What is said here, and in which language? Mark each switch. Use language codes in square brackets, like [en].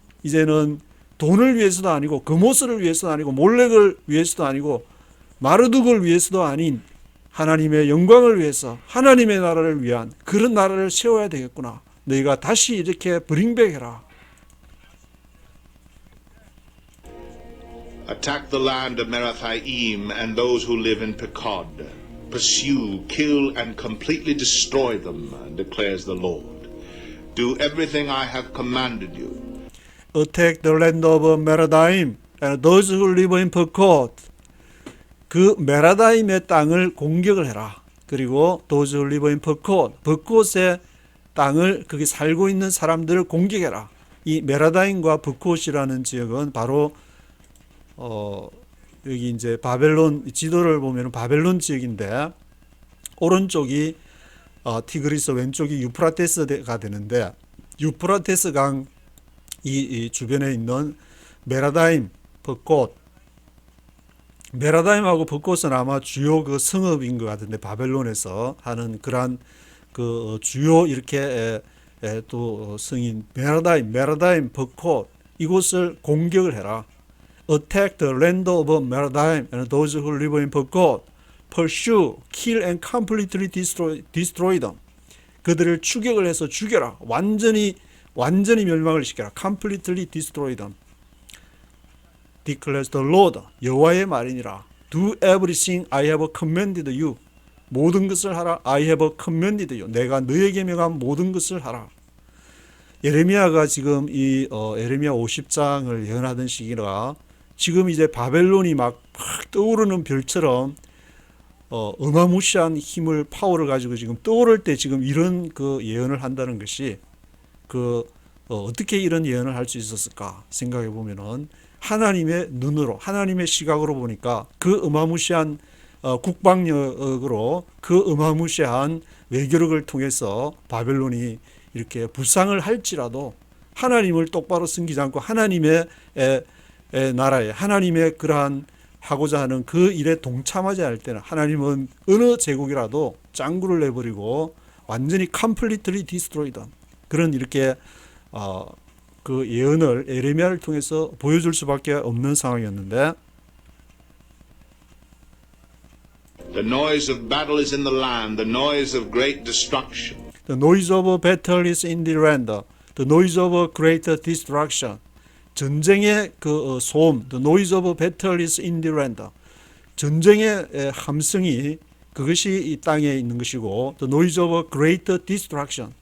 [ko] 이제는 돈을 위해서도 아니고 금오스를 위해서도 아니고 몰렉을 위해서도 아니고 마르둑을 위해서도 아닌 하나님의 영광을 위해서 하나님의 나라를 위한 그런 나라를 세워야 되겠구나. 너희가 다시 이렇게 브링백해라. [en] Attack the land of Merathaim and those who live in Pekod. Pursue, kill, and completely destroy them, declares the Lord. Do everything I have commanded you. Attack the land of Merathaim and those who live in Pekod. [ko] 그 메라다임의 땅을 공격을 해라. 그리고 [en] those who live in Pekod. [ko] 벚꽃의 땅을 거기 살고 있는 사람들을 공격해라. 이 메라다임과 벚꽃이라는 지역은 바로 여기 이제 바벨론 지도를 보면 바벨론 지역인데 오른쪽이 티그리스, 왼쪽이 유프라테스가 되는데 유프라테스 강 이 주변에 있는 메라다임, 벚꽃, 메라다임하고 벚꽃은 아마 주요 그 성읍인 것 같은데 바벨론에서 하는 그러한 그 주요 이렇게 또 성인 메라다임, 벚꽃 이곳을 공격을 해라. [en] Attack the land of Meradime and those who live in Pekod. Pursue, kill and completely destroy them. [ko] 그들을 추격을 해서 죽여라. 완전히 멸망을 시켜라. [en] Completely destroy them. Declares the Lord. [ko] 여호와의 말이니라. [en] Do everything I have commanded you. [ko] 모든 것을 하라. [en] I have commanded you. [ko] 내가 너에게 명한 모든 것을 하라. 예레미야가 지금 이 예레미야 50장을 예언하던 시기라 지금 이제 바벨론이 막 떠오르는 별처럼 어마무시한 힘을 파워를 가지고 지금 떠오를 때 지금 이런 그 예언을 한다는 것이 어떻게 이런 예언을 할 수 있었을까 생각해 보면은 하나님의 눈으로 하나님의 시각으로 보니까 그 어마무시한 국방력으로 그 어마무시한 외교력을 통해서 바벨론이 이렇게 부상을 할지라도 하나님을 똑바로 섬기지 않고 하나님의 나라에 하나님의 그러한 하고자 하는 그 일에 동참하지 않을 때는 하나님은 어느 제국이라도 짱구를 내버리고 완전히 [en] completely destroyed [ko] 그런 이렇게 그 예언을 예레미야를 통해서 보여줄 수밖에 없는 상황이었는데 [en] The noise of battle is in the land, the noise of great destruction. The noise of battle is in the land, the noise of great destruction. [ko] 전쟁의 그 소음, [en] the noise of battle is in the land. [ko] 전쟁의 함성이 그것이 이 땅에 있는 것이고, [en] the noise of great destruction.